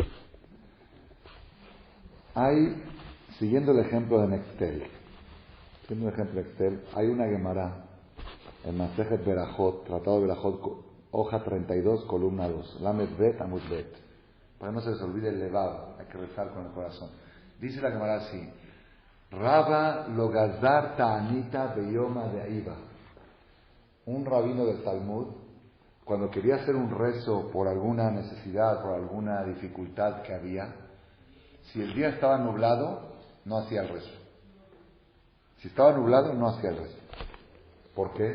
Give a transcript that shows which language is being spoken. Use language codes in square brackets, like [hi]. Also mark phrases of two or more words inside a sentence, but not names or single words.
[es] Hay, siguiendo el ejemplo de Nextel, hay una Gemara en Masejet Berajot, Tratado de Berajot, hoja 32, columna 2, [he] למ״ד בי״ת, עמוד בי״ת, [es] para que no se les olvide el levado, hay que rezar con el corazón. Dice la Gemara así: [arc] רבא לא גזר תעניתא ביומא דעיבא. [es] Un rabino del Talmud, cuando quería hacer un rezo por alguna necesidad, por alguna dificultad que había, si el día estaba nublado, no hacía el rezo. Si estaba nublado, no hacía el rezo. ¿Por qué?